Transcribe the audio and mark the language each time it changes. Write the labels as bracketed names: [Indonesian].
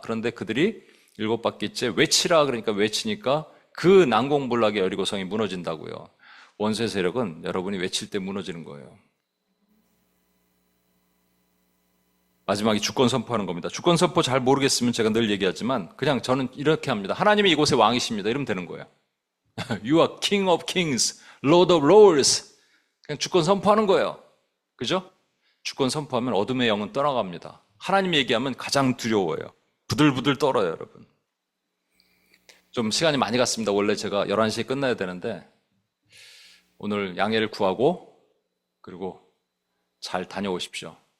[Korean] 그런데 그들이 7바퀴째 외치라 그러니까 외치니까 그 난공불락의 여리고성이 무너진다고요. 원수의 세력은 여러분이 외칠 때 무너지는 거예요. 마지막에 주권 선포하는 겁니다. 주권 선포 잘 모르겠으면 제가 늘 얘기하지만 그냥 저는 이렇게 합니다. 하나님이 이곳의 왕이십니다. 이러면 되는 거예요. [English] You are King of Kings, Lord of Lords. [Korean] 그냥 주권 선포하는 거예요. 그죠? 주권 선포하면 어둠의 영은 떠나갑니다. 하나님 얘기하면 가장 두려워요. 부들부들 떨어요, 여러분. 좀 시간이 많이 갔습니다. 원래 제가 11시에 끝나야 되는데 오늘 양해를 구하고 그리고 잘 다녀오십시오.